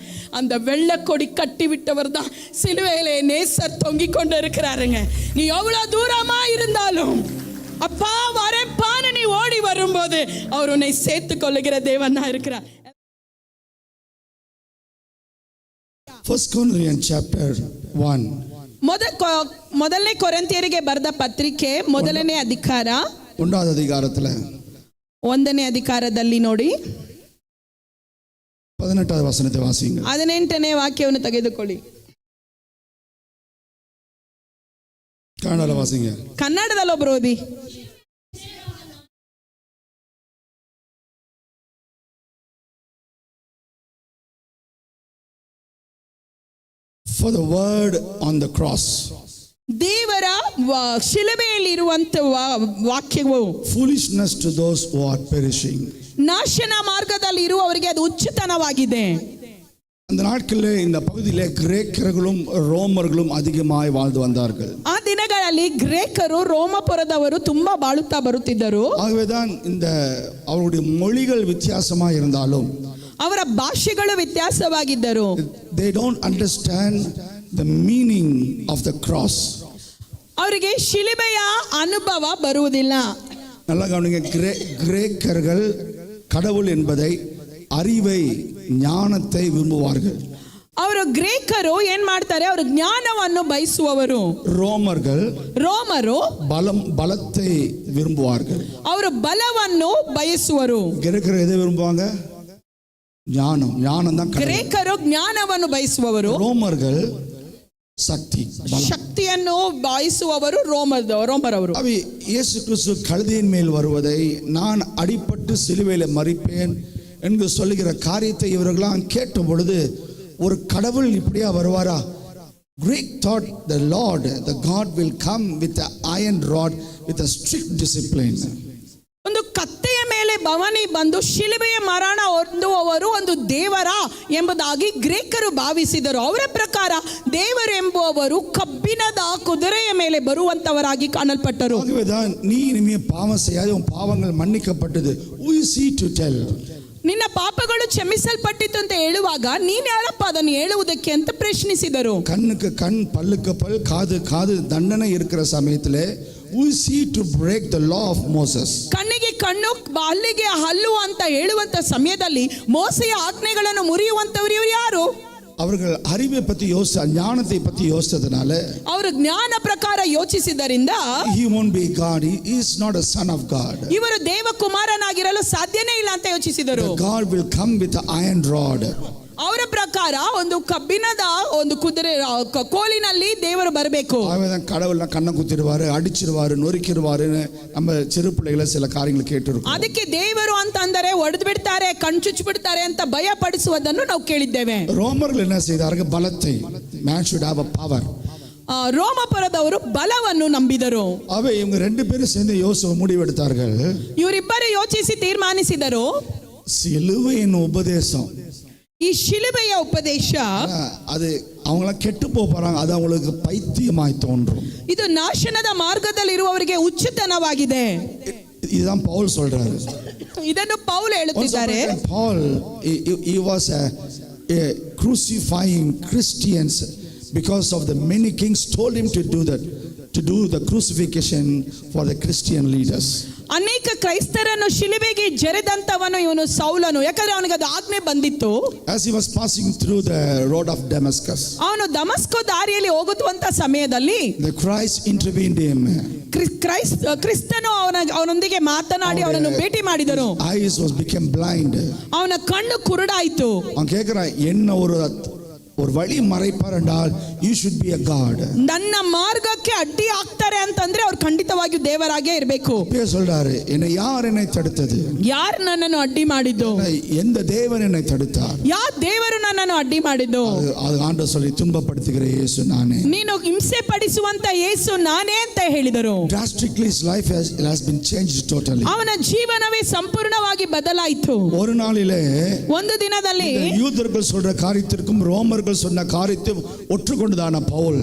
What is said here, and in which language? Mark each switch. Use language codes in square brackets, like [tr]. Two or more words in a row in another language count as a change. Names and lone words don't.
[ta] அந்த வெள்ளை கொடி கட்டி விட்டவர் தான் சிலுவையிலே நேசர் தொங்கிக் கொண்டு இருக்கிறாருங்க. நீ எவ்வளவு தூரமா இருந்தாலும் அப்பா வரப்பான்னு நீ ஓடி வரும்போது அவர் உன்னை சேர்த்துக் கொள்ளுகிற தேவனா இருக்கிறார். [en] First Corinthians chapter 1. [kn] ಮೊದಲನೇ ಕೊರಿಂಥಿಯರಿಗೆ ಬರೆದ ಪತ್ರಿಕೆ ಮೊದಲನೇ ಅಧಿಕಾರ [ta] 1வது அதிகாரத்துல [kn] 1ನೇ ಅಧಿಕಾರದಲ್ಲಿ ನೋಡಿ [ta] 18வது வசனத்தை வாசிங்க. [kn] 18ನೇ ವಾಕ್ಯವನ್ನು ತೆಗೆದುಕೊಳ್ಳಿ. [ta] ಕನ್ನಡ ವಾಸಿங்க. [kn] ಕನ್ನಡದಲ್ಲಿ ಒಬ್ರು ಓದಿ. [en] For the word on the cross, [kn] ದೇವರ ಶಿಲುಬೆಯಲ್ಲಿ ಇರುವಂತ ವಾಕ್ಯವು [en] foolishness to those who are perishing. [kn] ನಾಶನ ಮಾರ್ಗದಲ್ಲಿ ಇರುವವರಿಗೆ ಅದು ಹುಚ್ಚುತನವಾಗಿದೆ. [ta] அந்த நாட்களில் இந்த பகுதியிலே கிரேக்கர்களும் ரோமர்களும் அதிகமாய் வாழ்ந்து வந்தார்கள். [kn] ಆ ದಿನಗಳಲ್ಲಿ ಗ್ರೇಕರು ರೋಮಪುರದವರು ತುಂಬಾ ಬಾಳುತ್ತಾ ಬರುತ್ತಿದ್ದರು. [ta] ஆகவேதான் இந்த அவருடைய மொழிகள் வித்தியாசமாக இருந்தாலும் [kn] ಅವರ ಭಾಷೆಗಳು ವ್ಯತ್ಯಾಸವಾಗಿದ್ದರು. [en] they don't understand the meaning of the cross. [kn] ಅವರಿಗೆ ಶಿಲುಬೆಯ ಅನುಭವ ಬರುವುದಿಲ್ಲ. [ta] நல்லா கவனிங்க. கிரேக்கர்கள் கடவுள் என்பதை, அறிவை, ஞானத்தை விரும்புவார்கள். [kn] ಅವರು ಗ್ರೇಕರು ಏನ್ ಮಾಡ್ತಾರೆ, ಅವರು ಜ್ಞಾನವನ್ನು ಬಯಸುವವರು. [ta] ರೋಮರು பலத்தை விரும்புவார்கள். [kn] ಅವರು ಬಲವನ್ನು ಬಯಸುವರು. [ta] கிரேக்கர் எதை விரும்புவாங்க? ஞானம் தான். [kn] ಗ್ರೇಕರು ಜ್ಞಾನವನ್ನು ಬಯಸುವವರು. [ta] ரோமர்கள் சக்தி பலம். [kn] ಶಕ್ತಿಯನ್ನು ಬಾಯಿಸುವವರು ರೋಮರವರು. [ta] அவை இயேசு கிறிஸ்து கழுதையின் மேல் வருவதை, நான் அடிபட்டு சிலுவையில் மரிப்பேன் என்று சொல்லுகிற காரியத்தை இவர்களாம் கேட்ட பொழுது, ஒரு கடவுள் இப்படியா வருவாரா? [en] Greek thought the Lord, the God will come with an iron rod with a strict discipline. [kn] ಒಂದು ಕತ್ತೆಯ ಮೇಲೆ ಭವನಿ ಬಂದು ಶಿಲುಬೆಯ ಮರಣ ಹೊಂದುವವರು ಒಂದು ದೇವರ ಎಂಬುದಾಗಿ ಗ್ರೀಕರು ಭಾವಿಸಿದರು. ಅವರ ಪ್ರಕಾರ ದೇವರು ಎಂಬುವವರು ಕಬ್ಬಿಣದ ಕುದುರೆಯ ಮೇಲೆ ಬರುವಂತವರಾಗಿ ಕಾಣಲ್ಪಟ್ಟರು. [ta] ஆகவேதான் நீ இனிமே பாவம் செய்யாத, உன் பாவங்கள் மன்னிக்கப்பட்டது. [en] Who is he to tell? [kn] ನಿನ್ನ ಪಾಪಗಳು ಕ್ಷಮಿಸಲ್ಪಟ್ಟಿತು ಅಂತ ಹೇಳುವಾಗ ನೀನ್ ಯಾರಪ್ಪ ಅದನ್ನು ಹೇಳುವುದಕ್ಕೆ ಅಂತ ಪ್ರಶ್ನಿಸಿದರು. [ta] கண்ணுக்கு கண், பல்லுக்கு பல், காது காது தண்டனை இருக்கிற சமயத்திலே [en] who is he to break the law of Moses? [kn] ಕಣ್ಣಿಗೆ ಕಣ್ಣು ಹಲ್ಲಿಗೆ ಹಲ್ಲು ಅಂತ ಹೇಳುವಂತ ಸಮಯದಲ್ಲಿ ಮೋಸೆಯ ಆಜ್ಞೆಗಳನ್ನು ಮುರಿಯುವಂತವರು ಇವರು ಯಾರು? [ta] அவர்கள் அறிவை பத்தி ஞானத்தை பத்தி யோசித்ததுனால, [kn] ಅವರು ಜ್ಞಾನ ಪ್ರಕಾರ ಯೋಚಿಸಿದ್ದರಿಂದ [en] he won't be God, he is not a son of God. [kn] ಇವರು ದೇವಕುಮಾರನಾಗಿರಲು ಸಾಧ್ಯನೇ ಇಲ್ಲ ಅಂತ ಯೋಚಿಸಿದರು. [en] The God will come with an iron rod. [kn] ಅವರ ಪ್ರಕಾರ ಒಂದು ಕಬ್ಬಿಣದ ಒಂದು ಕುದುರೆ ಕೋಲಿನಲ್ಲಿ ದೇವರು ಬರಬೇಕು. [ta] அவன் கடவுள் கண்ணை குத்திடுவாரு, அடிச்சிருவாரு, நொறுக்கிடுவாருன்னு நம்ம சிறு பிள்ளைகளை சில காரியங்கள் கேட்டிருக்கோம். [kn] ಅದಕ್ಕೆ ದೇವರು ಅಂತ ಅಂದರೆ ಒಡೆದು ಬಿಡ್ತಾರೆ, ಕಣ್ಚುಚ್ಚಿ ಬಿಡ್ತಾರೆ ಅಂತ ಭಯ ಪಡಿಸುವುದನ್ನು ನಾವು ಕೇಳಿದ್ದೇವೆ. [ta] ரோமர்கள் என்ன செய்தார்கள்? பலத்தை, [en] man should have a power. [kn] ರೋಮಪುರದವರು ಬಲವನ್ನು ನಂಬಿದರು. [ta] அவை இவங்க ரெண்டு பேரும் சேர்ந்து யோசிச்சு முடிவெடுத்தார்கள். [kn] ಇವರಿಬ್ಬರು ಯೋಚಿಸಿ ತೀರ್ಮಾನಿಸಿದರು, [ta] சிலுவையின் உபதேசம், [kn] ಈ ಶಿಲುಬೆಯ ಉಪದೇಶ [ta] அது அவங்களாம் கெட்டு போறாங்க, அது அவங்களுக்கு பைத்தியமாய் தோன்றும். [kn] ಇದು ನಾಶನದ ಮಾರ್ಗದಲ್ಲಿ ಇರುವವರಿಗೆ ಹುಚ್ಚುತನವಾಗಿದೆ. [ta] இதுதான் பவுல் சொல்றாரு. [kn] ಇದನ್ನು ಪೌಲ್ ಹೇಳುತ್ತಿದ್ದಾರೆ. [en] Paul he was a crucifying Christians because of the many kings told him to do the crucifixion for the Christian leaders. [kn] ಅನೇಕ ಕ್ರೈಸ್ತರನ್ನು ಶಿಲುಬೆಗೆ ಜರೆದಂತವನು ಇವನು ಸೌಲನು, ಯಾಕಂದ್ರೆ ಅವನಿಗೆ ಅದು ಆಜ್ಞೆ ಬಂದಿತ್ತು. [en] As he was passing through the road of Damascus, [kn] ಅವನು ದಮಸ್ಕೋ ದಾರಿಯಲ್ಲಿ ಹೋಗುವಂತ ಸಮಯದಲ್ಲಿ [en] the Christ intervened him. [kn] ಕ್ರಿಸ್ತನು ಅವನೊಂದಿಗೆ ಮಾತನಾಡಿ ಅವನನ್ನು ಭೇಟಿ ಮಾಡಿದರು. [en] Eyes was became blind. [kn] ಅವನ ಕಣ್ಣು ಕುರುಡಾಯಿತು. [ta] அவன் கேட்கிறான், என்ன ஒரு வழி மறைப்பார் என்றால் [en] you should be a god. [kn] ನನ್ನ ಮಾರ್ಗಕ್ಕೆ ಅಡ್ಡಿ ಆಗ್ತಾರೆ ಅಂತಂದ್ರೆ ಅವ್ರು ಖಂಡಿತವಾಗಿಯೂ ದೇವರಾಗೇ ಇರಬೇಕು. [ta] சொல்றாரு, என்னை தடுத்தது? [kn] ಯಾರು ನನ್ನನ್ನು ಅಡ್ಡಿ ಮಾಡಿದ್ದು? [ta] எந்த தேவன் என்னை தடுத்தார்? [kn] ಯಾವ ದೇವರು ನನ್ನನ್ನು ಅಡ್ಡಿ ಮಾಡಿದ್ದು? [ta] அது ஆண்டவர் சொல்லி, துன்பப்படுத்துகிற இயேசு நானே. [kn] ನೀನು ಹಿಂಸೆ ಪಡಿಸುವಂತ ಯೇಸು ನಾನೇ ಅಂತ ಹೇಳಿದರು. [en] Drastically his life has been changed totally. [kn] ಅವನ ಜೀವನವೇ ಸಂಪೂರ್ಣವಾಗಿ ಬದಲಾಯಿತು. [ta] ஒரு நாளிலே [kn] ಒಂದು ದಿನದಲ್ಲಿ [ta] யூதர்கள் சொல்ற காரியத்திற்கும் ரோமர்கள் சொன்ன காரியத்தையும் ஒற்றுக்கொண்டதான பவுல்,